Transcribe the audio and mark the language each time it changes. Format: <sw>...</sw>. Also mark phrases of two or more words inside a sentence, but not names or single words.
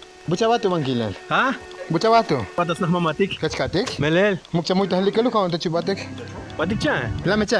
<tzo>Buchabatu Mangilal. Ha? Buchabatu. Patas na mamatik. Kachkatik. Melel. Mukcha muy tahlikalu kaun tachibatik. Patik cha. Lame cha.</tzo>